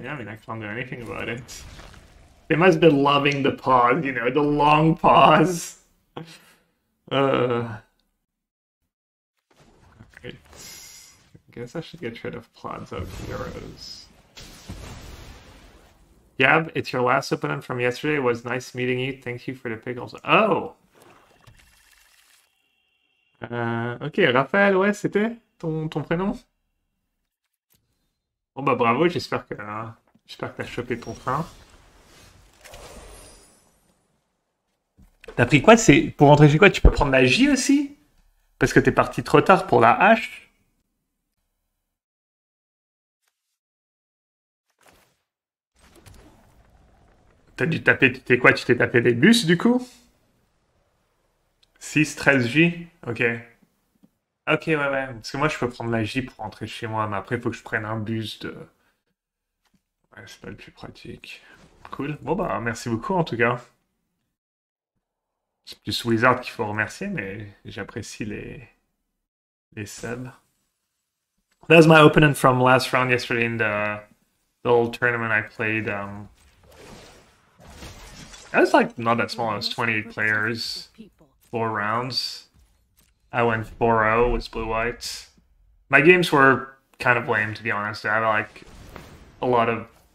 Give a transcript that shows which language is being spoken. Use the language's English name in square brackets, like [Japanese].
[English] Yeah, I mean, I can't do anything about it. They must have been loving the pause, you know, the long pause. Right. I guess I should get rid of Plaza of Heroes. Gab, it's your last opponent from yesterday. It was nice meeting you. Thank you for the pickles. Oh! [French] Ok, Raphaël, ouais, c'était ton prénom? Bon bah bravo, j'espère que t'as chopé ton train. T'as pris quoi? C'est pour rentrer chez quoi? Tu peux prendre la J aussi? Parce que t'es parti trop tard pour la H? T'as dû taper, t'es quoi? Tu t'es tapé des bus du coup? 6, 13 J? Ok. Ok, ouais, ouais. Parce que moi je peux prendre la J pour rentrer chez moi, mais après il faut que je prenne un bus de... Ouais, c'est pas le plus pratique. Cool. Bon bah merci beaucoup en tout cas. C'est plus Wizard qu'il faut remercier, mais j'apprécie les subs. [English] That was my opponent from last round yesterday in the little tournament I played. That was like not that small, it was 28 players, 4 rounds. I went 4-0 with blue-white. My games were kind of lame, to be honest. I have like a lot of